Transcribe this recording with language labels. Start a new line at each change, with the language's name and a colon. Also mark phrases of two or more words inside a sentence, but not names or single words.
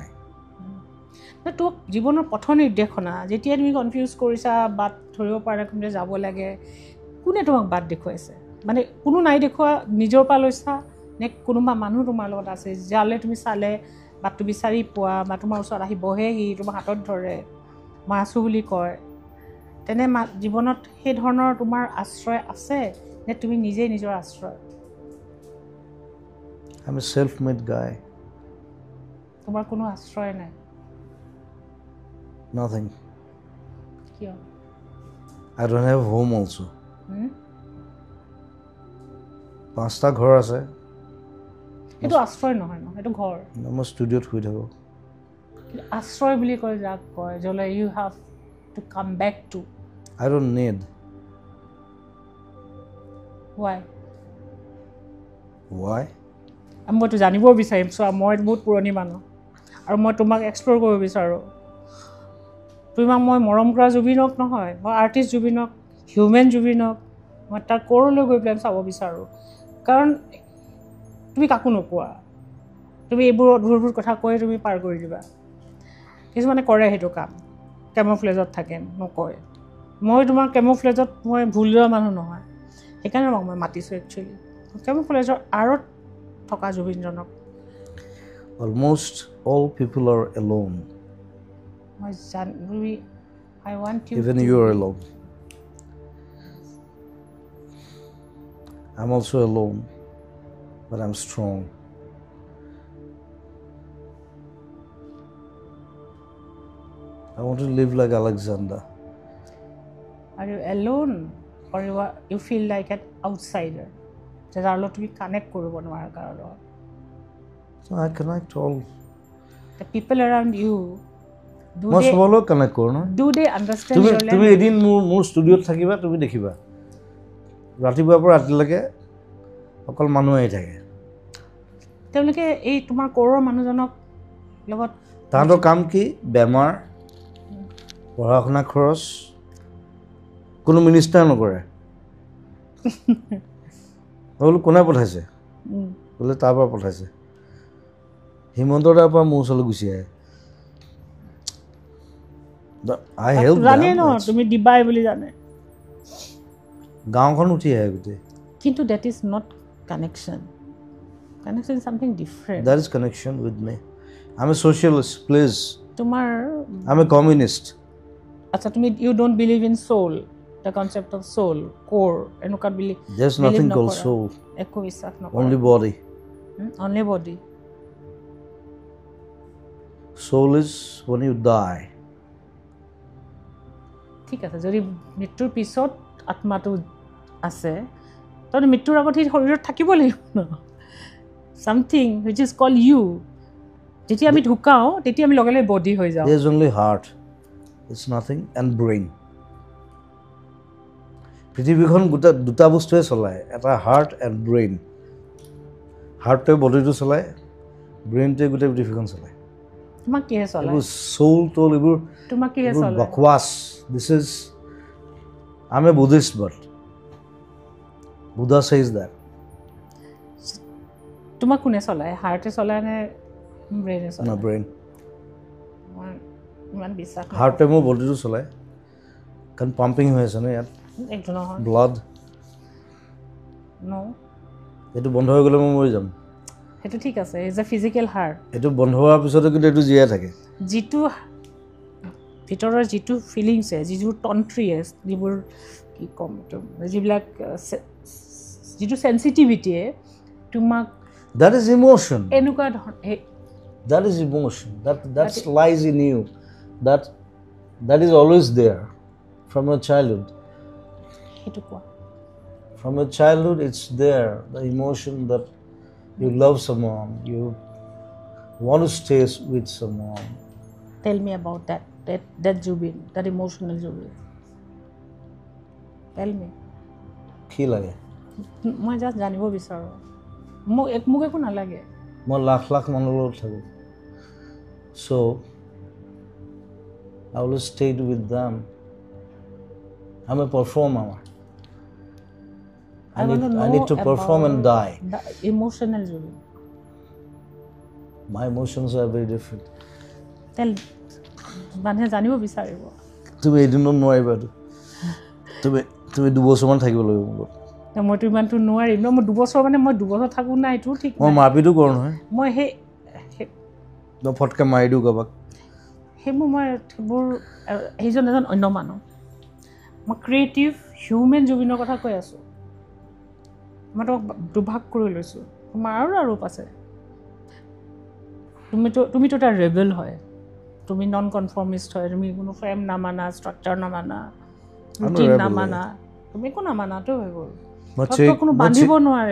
Assamese: তোক জীৱনৰ পথ নিৰ্দেশনা যেতিয়া তুমি কনফিউজ কৰিছা বাট ধৰিব পৰা কোনে যাব লাগে কোনে তোমাক বাট দেখুৱাইছে মানে কোনো নাই দেখুওৱা নিজৰ পৰা লৈছা নে কোনোবা মানুহ তোমাৰ লগত আছে যালে তুমি চালে বাটটো বিচাৰি পোৱা বা তোমাৰ ওচৰত আহি বহেহি তোমাৰ হাতত ধৰে মই আছোঁ বুলি কয় তেনে জীৱনত সেই ধৰণৰ তোমাৰ আশ্ৰয় আছে নে তুমি নিজেই নিজৰ আশ্ৰয়
English: I am a self made guy
Assamese: তোমাৰ কোনো আশ্ৰয় নাই
English: nothing
Assamese: কিয়
English: I don't have home also
Assamese: 5টা ঘৰ আছে সেইটো আশ্ৰয় নহয় ন সেইটো ঘৰ মই ষ্টুডিঅ'ত শুই থাকোঁ আশ্ৰয় বুলি কয় যাক কয় য'লে
English: you have to come back to I don't need
Assamese: why মইতো জানিব বিচাৰিম চোৱা মই বহুত পুৰণি মানুহ আৰু মই তোমাক এক্সপ্ল'ৰ কৰিব বিচাৰোঁ তোমাক মই মৰম কৰা জুবিনক নহয় মই আৰ্টিষ্ট জুবিনক হিউমেন জুবিনক মই তাৰ ক'ৰলৈ গৈ পেলাই চাব বিচাৰোঁ কাৰণ তুমি কাকো নোকোৱা তুমি এইবোৰ অদ্ভুত কথা কৈ তুমি পাৰ কৰি দিবা কিছুমানে কৰে সেইটো কাম কেমোফ্লেজত থাকে নকয় মই তোমাৰ কেমোফ্লেজত মই ভুল লোৱা মানুহ নহয় সেইকাৰণে মই মাতিছোঁ একচুৱেলি কেমোফ্লেজৰ আঁৰত থকা জুবিনজনক
English: Almost all people are alone. I want you Even to you are alone. I'm also alone, but I'm strong. I want to live like Alexander. Are you alone or you feel like an outsider?
Assamese: যাৰ লগত তুমি কানেক্ট কৰিব নোৱাৰা কাৰো লগত
English: So I connect all. The people around you
Assamese: মই সবৰ লগত কানেক্ট কৰোঁ ন
English: do they understand your
Assamese: তুমি
English: language?
Assamese: এদিন মোৰ ষ্টুডিঅ'ত থাকিবা তুমি দেখিবা ৰাতিপুৱাৰ পৰা ৰাতিলৈকে অকল মানুহ আহি থাকে তেওঁলোকে এই তোমাৰ ক'ৰৰ মানুহজনক লগত তাহাঁতৰ কাম কি বেমাৰ পঢ়া শুনা খৰচ কোনো মিনিষ্টাৰ নকৰে বোলো কোনে পঠাইছে বোলে তাৰ পৰা পঠাইছে হিমন্তৰ তাৰ পৰা মোৰ ওচৰলৈ গুচি আহে
English: I help
Assamese: জানে ন
English: them.
Assamese: তুমি দিবাই বুলি জানে গাঁওখন উঠি আহে গোটেই
English: কিন্তু that is not connection is something different That is connection with me. I'm a socialist, please.
Assamese: তোমাৰ
English: I'm a communist.
Assamese: আচ্ছা তুমি
English: you don't believe in soul the concept of soul core এনেকুৱা believe There's nothing called soul.
Assamese: একো বিশ্বাস নকৰা
English: Only body. only body Soul is when you die.
Assamese: ঠিক আছে যদি মৃত্যুৰ পিছত আত্মাটো আছে তখন মৃত্যুৰ আগত সেই শৰীৰত থাকিব লাগিব ন
English: something which is called you
Assamese: যেতিয়া আমি ঢুকাও তেতিয়া আমি লগে লগে বডি হৈ যাওঁ
English: There's only heart. It's nothing and brain.
Assamese: পৃথিৱীখন দুটা বস্তুৱে চলায় এটা
English: heart and brain
Assamese: হাৰ্টটোৱে বডিটো চলায় ব্ৰেইনটোৱে গোটেই পৃথিৱীখন চলায় তোমাক কিহে চলায় এইবোৰ চৌল তোল এইবোৰ তোমাক কিহে চলায় বকৱাছ
English: this is I am a Buddhist but Buddha
Assamese: says that তোমাক কোনে চলায় হাৰ্টে চলায় নে ব্ৰেইনে না চলায় ব্ৰেইন মই ইমান বিশ্বাস হাৰ্টে মোৰ বডিটো চলায় কাৰণ পাম্পিং হৈ আছে ন ইয়াত একো নহয় ব্লাড ন এইটো বন্ধ হৈ গ'লে মই মৰি যাম সেইটো ঠিক আছে
English: is a physical heart
Assamese: এইটো বন্ধ হোৱাৰ পিছতো কিন্তু এইটো জীয়াই থাকে যিটো ভিতৰৰ যিটো ফিলিংছে যিবোৰ তন্ত্ৰীয়ে যিবোৰ কি ক'ম যিবিলাক যিটো চেঞ্চিটিভিটিয়ে তোমাক
English: that is emotion
Assamese: এনেকুৱা
English: that is emotion that lies in you that is always there from your childhood
Assamese: সেইটো কোৱা
English: from your childhood it's there the emotion that you love someone you want to stay with someone tell me about that Jubin that emotional Jubin tell me
Assamese: কি লাগে মই জাষ্ট জানিব বিচাৰোঁ মোক একো নালাগে মই লাখ লাখ মানুহৰ লগত থাকোঁ
English: so I will stay with them I'm a performer I need to perform and die the emotional Jubin my emotions are very different
Assamese: tell মানুহে জানিব বিচাৰিব তুমি এদিনত নোৱাৰিবা তুমি দুবছৰমান থাকিব লাগিব মোৰ মইতো ইমানটো নোৱাৰিম ন মই দুবছৰ মানে মই দুবছৰ থাকোঁ নাই এইটো ঠিক মই মাৰপিটো কৰোঁ নহয় মই মই ফটকৈ মাৰি দিওঁ কাৰোবাক সেইবোৰ সেইজন এজন অন্য মানুহ মই
English: creative human
Assamese: জুবিনৰ কথা কৈ আছোঁ মই তোমাক দুভাগ কৰি লৈছোঁ তোমাৰ আৰু ৰূপ আছে তুমিতো এটা ৰেবেল হয় তুমি
English: non conformist
Assamese: হয় তুমি কোনো ফ্ৰেম নামানা ষ্ট্ৰাকচাৰ নামানা ৰুটিন নামানা তুমি একো নামানাতো হৈ গ'ল কোনো বান্ধিব নোৱাৰে